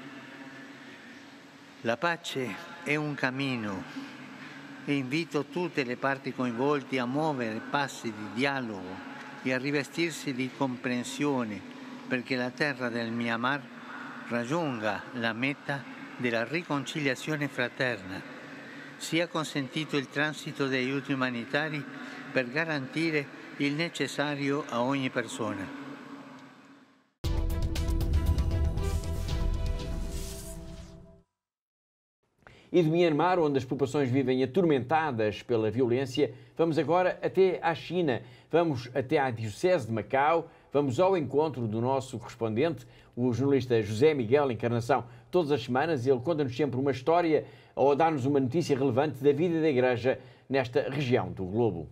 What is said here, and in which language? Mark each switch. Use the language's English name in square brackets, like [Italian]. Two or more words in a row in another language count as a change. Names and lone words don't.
[Italian] La pace è un cammino e invito tutte le parti coinvolte a muovere passi di dialogo e a rivestirsi di comprensione perché la terra del Myanmar raggiunga la meta della riconciliazione fraterna. Sia consentito il transito degli aiuti umanitari per garantire il necessario a ogni persona. [Portuguese] E de Myanmar, onde as populações vivem atormentadas pela violência, vamos agora até à China, vamos até à Diocese de Macau, vamos ao encontro do nosso correspondente, o jornalista José Miguel Encarnação. Todas as semanas ele conta-nos sempre uma história ou dá-nos uma notícia relevante da vida da Igreja nesta região do globo.